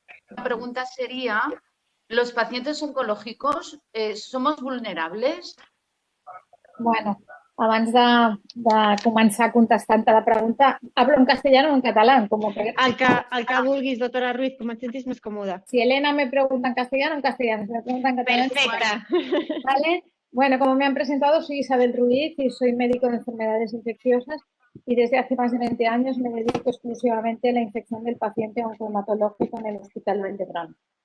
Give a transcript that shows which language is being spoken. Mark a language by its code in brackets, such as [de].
[es] La pregunta sería, ¿los pacientes oncológicos somos vulnerables? Bueno, [ca] abans de començar contestant-te la pregunta, [es] hablo en castellano o en catalán, como que... [ca] El que vulguis, doctora Ruiz, com et sentis més còmoda. [es] Si Elena me pregunta en castellano, si me pregunta en catalán... [ca] Perfecte. [es] ¿Vale? Bueno, como me han presentado, soy Isabel Ruiz y soy médico de enfermedades infecciosas y desde hace más de 20 años me dedico exclusivamente a la infección del paciente oncohematológico en el Hospital Vall d'Hebron.